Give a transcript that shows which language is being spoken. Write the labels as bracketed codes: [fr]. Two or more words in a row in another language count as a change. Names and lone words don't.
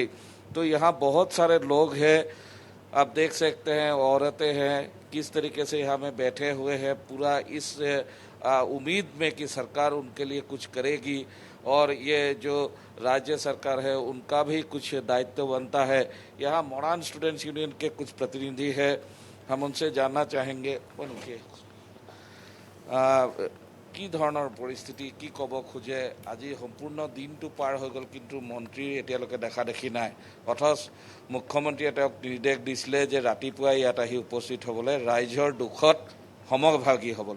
[hi] तो यहाँ बहुत सारे लोग हैं, आप देख सकते हैं, औरतें हैं, किस तरीके से यहाँ में बैठे हुए हैं, पूरा इस उम्मीद में कि सरकार उनके लिए कुछ करेगी, और ये जो राज्य सरकार है उनका भी कुछ दायित्व बनता है। यहाँ मॉडर्न स्टूडेंट्स यूनियन के कुछ प्रतिनिधि हैं, हम उनसे जानना चाहेंगे उनके [as] কি ধৰণৰ পৰিস্থিতি, কি ক'ব খোজে। আজি সম্পূৰ্ণ দিনটো পাৰ হৈ গ'ল, কিন্তু মন্ত্ৰীৰ এতিয়ালৈকে দেখা দেখি নাই। অথচ মুখ্যমন্ত্ৰীয়ে তেওঁক নিৰ্দেশ দিছিলে যে ৰাতিপুৱাই ইয়াত আহি উপস্থিত হ'বলৈ, ৰাইজৰ দুখত সমভাগী হ'বলৈ।